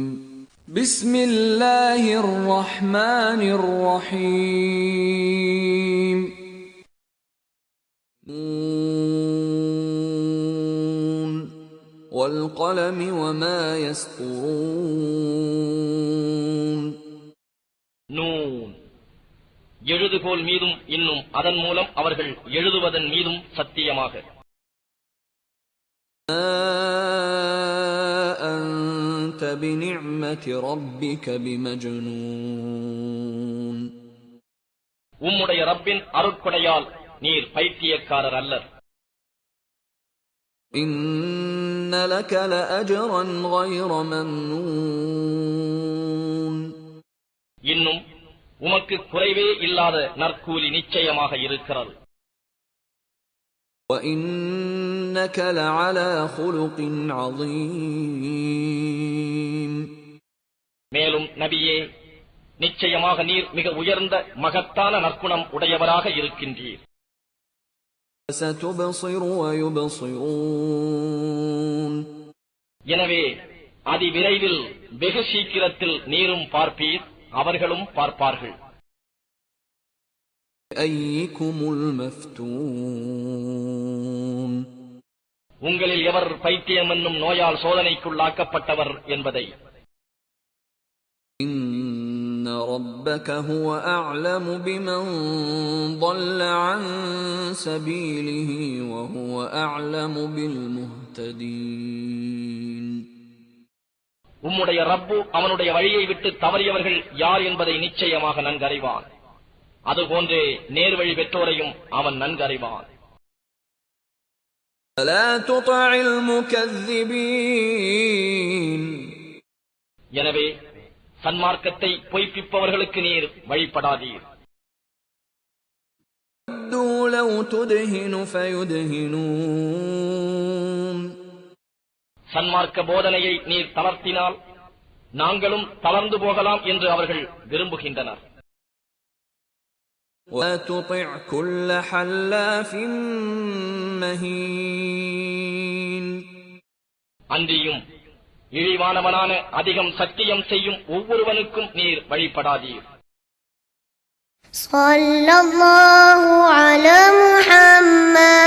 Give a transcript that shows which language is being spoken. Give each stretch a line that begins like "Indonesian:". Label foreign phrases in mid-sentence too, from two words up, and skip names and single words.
Arabic: بسم الله الرحمن الرحيم. نون والقلم وما يسطرون.
Tamil: நூன் எழுதுகோல் மீதும் இன்னும் அதன் மூலம் அவர்கள் எழுதுவதன் மீதும் சத்தியமாக.
Arabic: أنت بنعمة ربك بمجنون.
Tamil: உம்முடைய ரப்பின் அருட்கொடையால் நீர் பைத்தியக்காரர் அல்லர்.
Arabic: إن لك لأجرا غير ممنون.
Tamil: இன்னும் உமக்கு குறைவே இல்லாத நற்கூலி நிச்சயமாக இருக்கிறது.
Arabic: وإنك لعلى خلق عظيم.
Tamil: மேலும் நபியே, நிச்சயமாக நீர் மிக உயர்ந்த மகத்தான நற்குணம் உடையவராக இருக்கின்றீர்.
Arabic: ستبصر ويبصرون.
Tamil: எனவே அதிவிரைவில் வெகு சீக்கிரத்தில் நீரும் பார்ப்பீர், அவர்களும் பார்ப்பார்கள்.
Arabic: أيكم المفتون.
Tamil: உங்களில் எவர் பைத்தியம் என்னும் நோயால் சோதனைக்குள்ளாக்கப்பட்டவர் என்பதை.
Arabic: إن ربك هو أعلم بمن ضل عن سبيله وهو أعلم بالمهتدين.
Tamil: உம்முடைய ரப்பு அவனுடைய வழியை விட்டு தவறியவர்கள் யார் என்பதை நிச்சயமாக நன்கறிவான். அதுபோன்றே நேர்வழி பெற்றோரையும் அவன் நன்கறிவான்.
Arabic: لا تطع المكذبين.
Tamil: எனவே சன்மார்க்கத்தை பொய்ப்பிப்பவர்களுக்கு நீர் வழிபடாதீர்.
Arabic: ودوا لو تدهن فيدهنون.
Tamil: சன்மார்க்க போதனையை நீர் தளர்த்தினால் நாங்களும் தளர்ந்து போகலாம் என்று அவர்கள் விரும்புகின்றனர்.
Arabic: وتطع كل حلاف مهين.
Tamil: அன்றியும் இழிவானவனான அதிகம் சத்தியம் செய்யும் ஒவ்வொருவனுக்கும் நீர் வழிபடாதீர்.
Arabic: صلى الله على محمد.